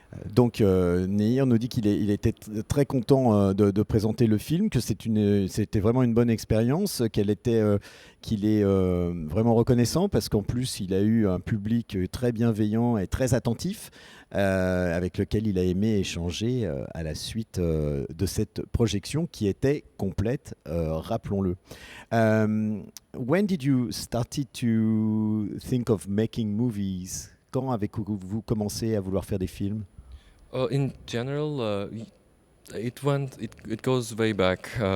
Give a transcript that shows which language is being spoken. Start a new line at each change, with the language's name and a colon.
French: Donc, Nehir nous dit qu'il était très content de présenter le film, que c'était vraiment une bonne expérience, qu'il est vraiment reconnaissant parce qu'en plus, il a eu un public très bienveillant et très attentif avec lequel il a aimé échanger à la suite de cette projection qui était complète, rappelons-le.
English: When did you started to think of making movies?
French: Quand avez-vous commencé à vouloir faire des films?
English: In general, it goes way back.